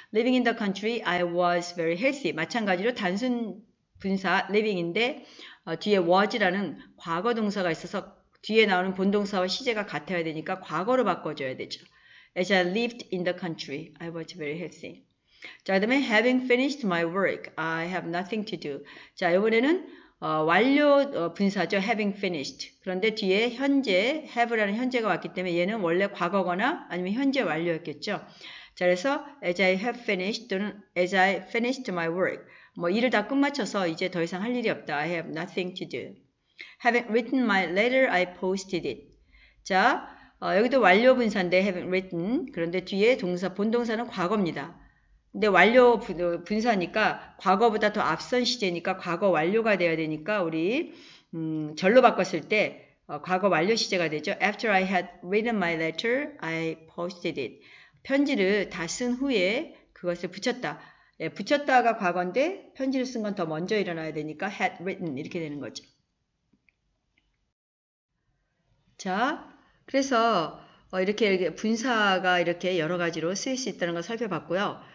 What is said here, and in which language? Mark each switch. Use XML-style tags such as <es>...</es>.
<en>Living in the country, I was very healthy.</en> <ko>마찬가지로 단순 분사 living인데 뒤에 was라는 과거 동사가 있어서 뒤에 나오는 본동사와 시제가 같아야 되니까 과거로 바꿔줘야 되죠.</ko> <en>As I lived in the country, I was very healthy.</en> <ko>자, 그 다음에</ko> <en>having finished my work, I have nothing to do.</en> <ko>자, 이번에는 완료 분사죠.</ko> <en>having finished.</en> <ko>그런데 뒤에 현재, have라는 현재가 왔기 때문에 얘는 원래 과거거나 아니면 현재 완료였겠죠. 자, 그래서</ko> <en>as I have finished</en> <ko>또는</ko> <en>as I finished my work.</en> <ko>뭐 일을 다 끝마쳐서 이제 더 이상 할 일이 없다.</ko> <en>I have nothing to do. Having written my letter, I posted it.</en> <ko>자, 여기도 완료 분사인데 having written. 그런데 뒤에 동사, 본동사는 과거입니다. 근데 완료 분사니까 과거보다 더 앞선 시제니까 과거 완료가 돼야 되니까 우리 절로 바꿨을 때 과거 완료 시제가 되죠.</ko> <en>After I had written my letter, I posted it.</en> <ko>편지를 다 쓴 후에 그것을 붙였다. 예, 붙였다가 과거인데 편지를 쓴 건 더 먼저 일어나야 되니까 had written 이렇게 되는 거죠. 자, 그래서 이렇게 분사가 이렇게 여러 가지로 쓰일 수 있다는 걸 살펴봤고요.</ko>